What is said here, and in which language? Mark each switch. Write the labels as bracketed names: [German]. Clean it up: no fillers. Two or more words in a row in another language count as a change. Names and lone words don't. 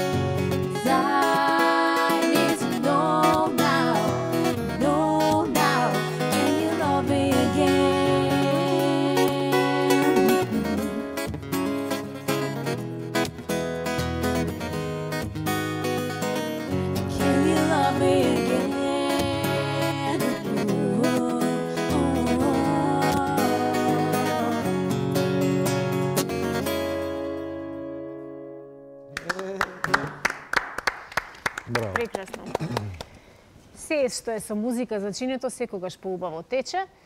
[English] 'Cause I need to know now, can you love me again? Can you love me again? [Macedonian] Браво. Прекрасно. Се што е со музика зачинето секогаш поубаво тече.